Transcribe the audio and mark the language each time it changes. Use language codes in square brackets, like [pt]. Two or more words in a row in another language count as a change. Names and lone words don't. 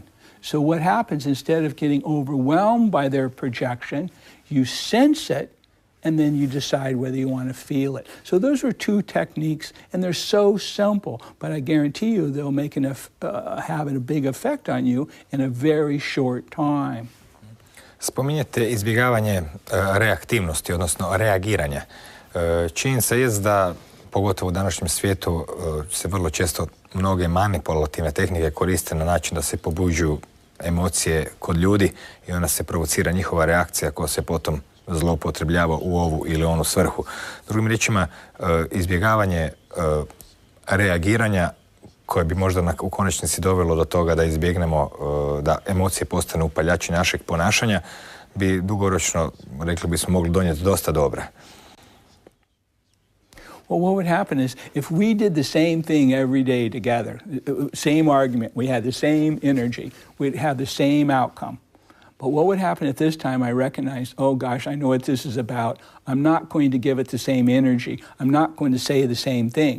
[en] So what happens, instead of getting overwhelmed by their projection, you sense it, and then you decide whether you want to feel it. So those are 2 techniques, and they're so simple, but I guarantee you they'll have a big effect on you in a very short time. [hr] Spominjete izbjegavanje reaktivnosti, odnosno reagiranja. Činjenica je da, pogotovo u današnjem svijetu, se vrlo često mnoge manipulativne tehnike koriste na način da se pobuđuju emocije kod ljudi i onda se provocira njihova reakcija koja se potom zloupotrebljava u ovu ili onu svrhu. Drugim riječima, izbjegavanje reagiranja koje bi možda u konačnici dovelo do toga da izbjegnemo da emocije postanu upaljači našeg ponašanja, bi dugoročno, rekli bismo, mogli donijeti dosta dobra. [en] Well, what would happen is if we did the same thing every day together, same argument, we had the same energy, we'd have the same outcome. But what would happen at this time, I recognized, oh gosh, I know what this is about. I'm not going to give it the same energy. I'm not going to say the same thing.